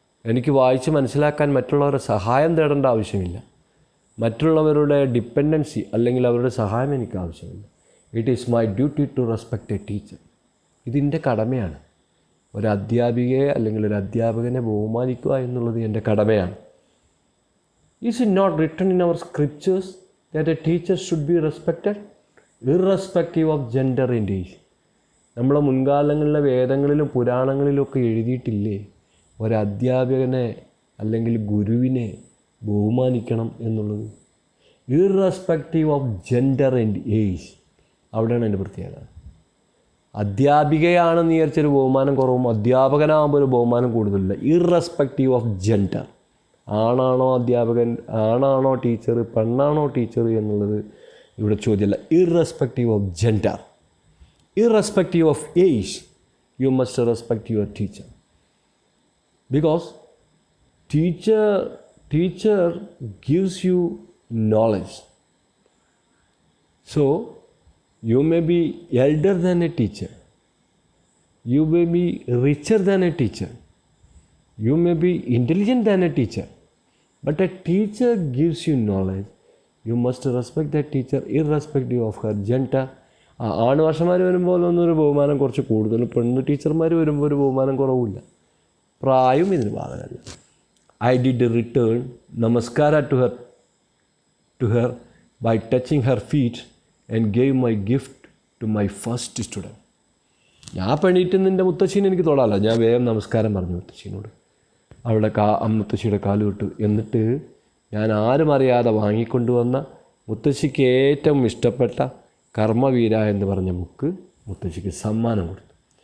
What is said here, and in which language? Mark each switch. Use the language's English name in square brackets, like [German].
[Malayalam] എനിക്ക് വായിച്ച് മനസ്സിലാക്കാൻ മറ്റുള്ളവരുടെ സഹായം തേടേണ്ട ആവശ്യമില്ല. മറ്റുള്ളവരുടെ ഡിപ്പെൻഡൻസി അല്ലെങ്കിൽ അവരുടെ സഹായം എനിക്ക് ആവശ്യമില്ല. [English] It is my duty to respect a teacher. [Malayalam] ഇതിൻ്റെ കടമയാണ്. ഒരു അധ്യാപികയെ അല്ലെങ്കിൽ ഒരു അധ്യാപകനെ ബഹുമാനിക്കുക എന്നുള്ളത് എൻ്റെ കടമയാണ്. [English] Is it not written in our scriptures that a teacher should be respected irrespective of gender and age? [Malayalam] നമ്മളെ മുൻകാലങ്ങളിലെ വേദങ്ങളിലും പുരാണങ്ങളിലൊക്കെ എഴുതിയിട്ടില്ലേ ഒരധ്യാപകനെ അല്ലെങ്കിൽ ഗുരുവിനെ ബഹുമാനിക്കണം എന്നുള്ളത്? [English] Irrespective of gender and age. [Malayalam] അവിടെയാണ് എൻ്റെ പ്രത്യേകത. അധ്യാപികയാണെന്ന് വിചാരിച്ചൊരു ബഹുമാനം കുറവും അധ്യാപകനാകുമ്പോൾ ഒരു ബഹുമാനം കൂടുതലില്ല. [English] Irrespective of gender. [Malayalam] ആണാണോ അധ്യാപകൻ, ആണാണോ ടീച്ചർ, പെണ്ണാണോ ടീച്ചർ എന്നുള്ളത് ഇവിടെ ചോദ്യമല്ല. [English] Irrespective of gender, irrespective of age, you must respect your teacher. Because teacher gives you knowledge. So you may be elder than a teacher, you may be richer than a teacher, you may be intelligent than a teacher, but a teacher gives you knowledge. You must respect that teacher irrespective of her gender. [Malayalam] ആണ് വർഷന്മാർ വരുമ്പോൾ ഒന്നൊരു ബഹുമാനം കുറച്ച് കൂടുതലും, പെണ്ണ് ടീച്ചർമാർ വരുമ്പോൾ ഒരു ബഹുമാനം കുറവില്ല. പ്രായം ഇതിന് ബാധകമല്ല. [English] I did return namaskara to her by touching her feet and gave my gift to my first student. [Malayalam] ഞാൻ പെണ്ണീറ്റ് നിൻ്റെ മുത്തശ്ശീനെ എനിക്ക് തൊടാമല്ലോ. ഞാൻ വേഗം നമസ്കാരം പറഞ്ഞു മുത്തശ്ശീനോട്. അവളുടെ മുത്തശ്ശിയുടെ കാല് വിട്ടു. എന്നിട്ട് ഞാൻ ആരും അറിയാതെ വാങ്ങിക്കൊണ്ടുവന്ന മുത്തശ്ശിക്ക് ഏറ്റവും ഇഷ്ടപ്പെട്ട കർമ്മവീര എന്ന് പറഞ്ഞ ബുക്ക് മുത്തശ്ശിക്ക് സമ്മാനം കൊടുത്തു.